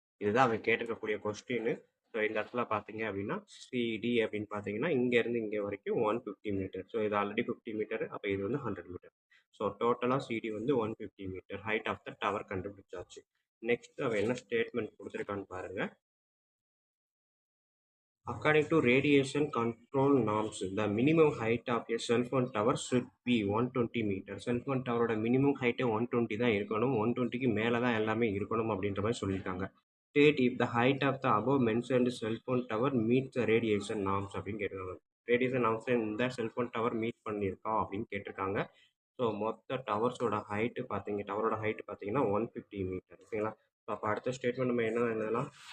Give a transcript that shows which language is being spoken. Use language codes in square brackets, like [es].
[ta] இதுதான் அவங்க கேட்டிருக்கக்கூடிய question. So இந்த இடத்துல பார்த்தீங்க அப்படின்னா சிடி அப்படின்னு பார்த்தீங்கன்னா இங்கேருந்து இங்கே வரைக்கும் 150 மீட்டர். ஸோ இது ஆல்ரெடி 50 மீட்டர். அப்போ இது வந்து 100 மீட்டர். ஸோ டோட்டலாக சிடி வந்து 150 metre. Height of the tower கண்டுபிடிச்சாச்சு. நெக்ஸ்ட் அவன் என்ன ஸ்டேட்மெண்ட் கொடுத்துருக்கான்னு பாருங்கள். [en] According to radiation control norms, the minimum height of a cell phone tower should be 120 meters. Cell phone tower minimum height 120 [ta] தான் இருக்கணும். 120க்கு மேலே தான் எல்லாமே இருக்கணும் அப்படின்ற மாதிரி சொல்லியிருக்காங்க. [en] State if the height of the above mentioned cell phone tower meets the radiation norms [ta] அப்படின்னு கேட்டிருக்காங்க. ரேடியேஷன் நார்ம்ஸ் இந்த செல்ஃபோன் டவர் மீட் பண்ணியிருக்கா அப்படின்னு கேட்டிருக்காங்க. ஸோ மொத்த டவர்ஸோட ஹைட்டு பார்த்தீங்க, டவரோட ஹைட்டு பார்த்தீங்கன்னா 150 மீட்டர். ஓகேங்களா? ஸோ அப்போ அடுத்த ஸ்டேட்மெண்ட் நம்ம என்ன எழுதலாம்?